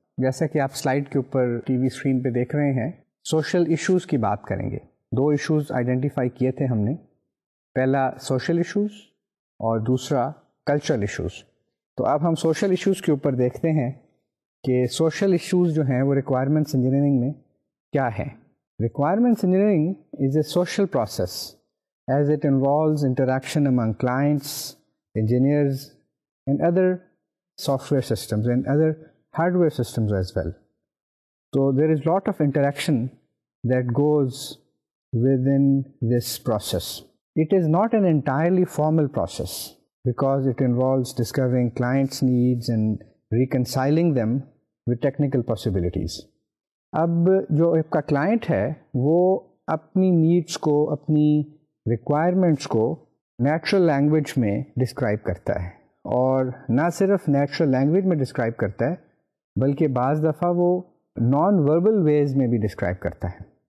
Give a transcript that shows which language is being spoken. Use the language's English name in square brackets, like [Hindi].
[Urdu] جیسا کہ آپ سلائیڈ کے اوپر ٹی وی اسکرین پہ دیکھ رہے ہیں، سوشل ایشوز کی بات کریں گے. 2 ایشوز آئیڈینٹیفائی کیے تھے ہم نے، پہلا سوشل ایشوز اور دوسرا کلچرل ایشوز. تو اب ہم سوشل ایشوز کے اوپر دیکھتے ہیں کہ سوشل ایشوز جو ہیں وہ ریکوائرمنٹس انجینئرنگ میں کیا ہیں. [English] Requirements engineering is a social process as it involves interaction among clients, engineers, and other software systems and other hardware systems as well. So there is a lot of interaction that goes within this process. It is not an entirely formal process because it involves discovering clients' needs and reconciling them with technical possibilities. [Urdu] اب جو آپ کا client ہے وہ اپنی needs کو، اپنی requirements کو نیچرل لینگویج میں ڈسکرائب کرتا ہے، اور نہ صرف نیچرل لینگویج میں ڈسکرائب کرتا ہے بلکہ بعض دفعہ وہ نان وربل ویز میں بھی ڈسکرائب کرتا ہے.